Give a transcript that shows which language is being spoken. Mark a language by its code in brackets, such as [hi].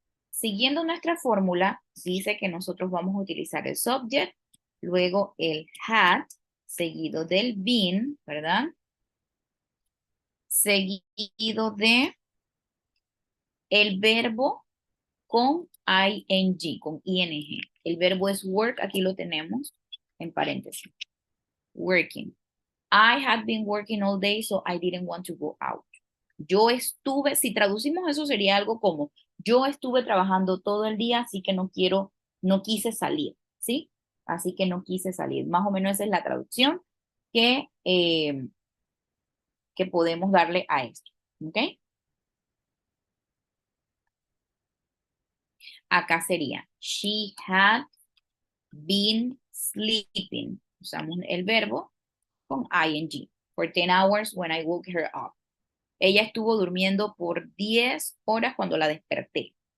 [es] Siguiendo nuestra fórmula, dice que nosotros vamos a utilizar el subject, luego el had, seguido del been, ¿verdad? Seguido de el verbo con ing, con ing. El verbo es work, aquí lo tenemos en paréntesis. [en] Working. I had been working all day, so I didn't want to go out. [es] Yo estuve, si traducimos eso sería algo como, yo estuve trabajando todo el día, así que no quise salir, ¿sí? Así que no quise salir. Más o menos esa es la traducción que podemos darle a esto, ¿ok? Acá sería, [en] she had been sleeping. [es] Usamos el verbo con ing. [en] For 10 hours when I woke her up. [es] Ella estuvo durmiendo por 10 horas cuando la desperté.